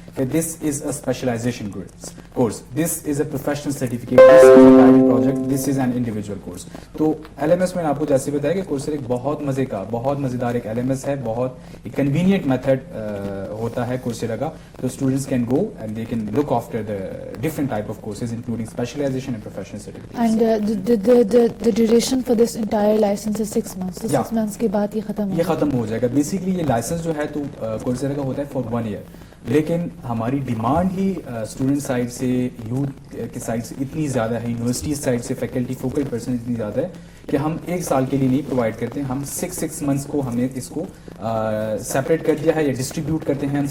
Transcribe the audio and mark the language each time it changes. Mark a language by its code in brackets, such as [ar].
[en] that this is a specialization course, this is a professional certificate, this is a guided project, this is an individual course. [hi] तो LMS में आपको जैसे बताया कि Coursera एक बहुत मजे का, बहुत मजेदार एक LMS है, बहुत एक कन्वीनियंट मेथड होता है कोर्सेरा का. [en] तो students can go and they can look after the different type of courses including specialisation and professional certificates. And the duration for this entire license is 6 months. [hi] So 6 months के बाद ये खत्म हो जाएगा. बेसिकली ये licence जो है तो कोर्सेरा का होता है फॉर 1 year. लेकिन हमारी डिमांड ही स्टूडेंट साइड से, यूथ के साइड से इतनी ज़्यादा है, यूनिवर्सिटी साइड से फैकल्टी फोकल पर्सन इतनी ज़्यादा है कि हम 1 साल के लिए नहीं प्रोवाइड करते हैं. हम 6 मंथ्स को हमने इसको सेपरेट कर दिया है या डिस्ट्रीब्यूट करते हैं.